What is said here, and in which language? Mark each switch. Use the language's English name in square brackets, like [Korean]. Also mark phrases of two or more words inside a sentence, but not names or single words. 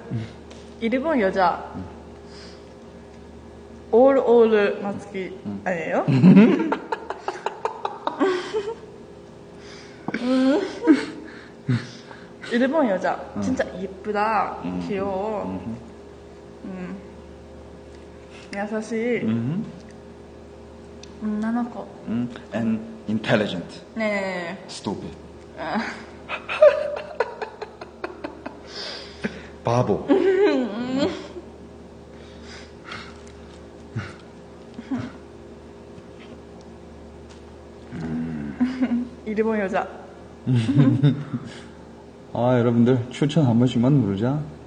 [Korean] 일본 여자. 올 마츠키 아니에요? 일본 여자 진짜 예쁘다. 귀여워. [Japanese] 優しい 女の子 [English] And intelligent. [Korean] 네. Stupid. 바보. 일본 여자. 아, 여러분들 추천 한 번씩만 누르자.